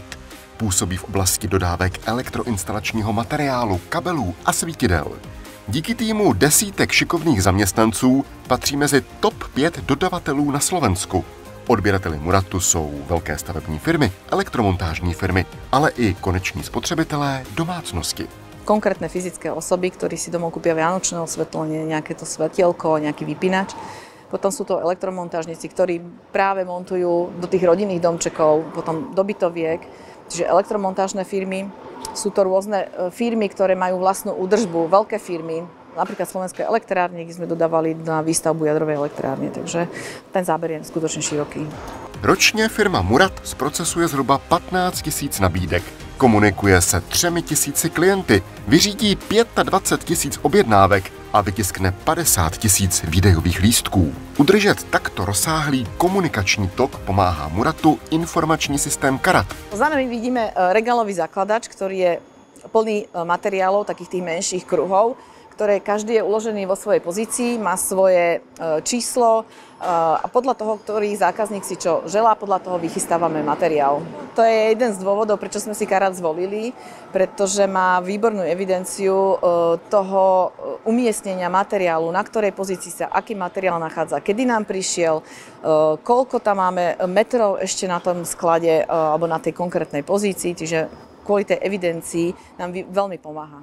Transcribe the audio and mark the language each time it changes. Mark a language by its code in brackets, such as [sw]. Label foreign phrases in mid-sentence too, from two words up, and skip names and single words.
[cs] Působí v oblasti dodávek elektroinstalačního materiálu, kabelů a svítidel. Díky týmu desítek šikovných zaměstnanců patří mezi top 5 dodavatelů na Slovensku. Odběrateli Muratu jsou velké stavební firmy, elektromontážní firmy, ale i koneční spotřebitelé domácnosti. [sk] Konkrétne fyzické osoby, ktorí si domov kúpia vianočné osvetlenie, nejaké to svetielko, nejaký vypínač. Potom sú to elektromontážnici, ktorí práve montujú do tých rodinných domčekov, potom do bytoviek. Čiže elektromontážne firmy, sú to rôzne firmy, ktoré majú vlastnú údržbu, veľké firmy, napríklad Slovenské elektrárne, kde sme dodávali na výstavbu jadrovej elektrárne, takže ten záber je skutočne široký. [cs] Ročně firma Murat zprocesuje zhruba 15 000 nabídek. Komunikuje se 3 000 klienty, vyřídí 25 000 objednávek a vytiskne 50 000 výdejových lístků. Udržet takto rozsáhlý komunikační tok pomáhá Muratu informační systém Karat. [sk] Za nami vidíme regálový zakladač, ktorý je plný materiálov, takých tých menších kruhov, ktoré každý je uložený vo svojej pozícii, má svoje číslo a podľa toho, ktorý zákazník si čo želá, podľa toho vychystávame materiál. To je jeden z dôvodov, prečo sme si Karat zvolili, pretože má výbornú evidenciu toho umiestnenia materiálu, na ktorej pozícii sa aký materiál nachádza, kedy nám prišiel, koľko tam máme metrov ešte na tom sklade alebo na tej konkrétnej pozícii, čiže kvôli tej evidencii nám veľmi pomáha.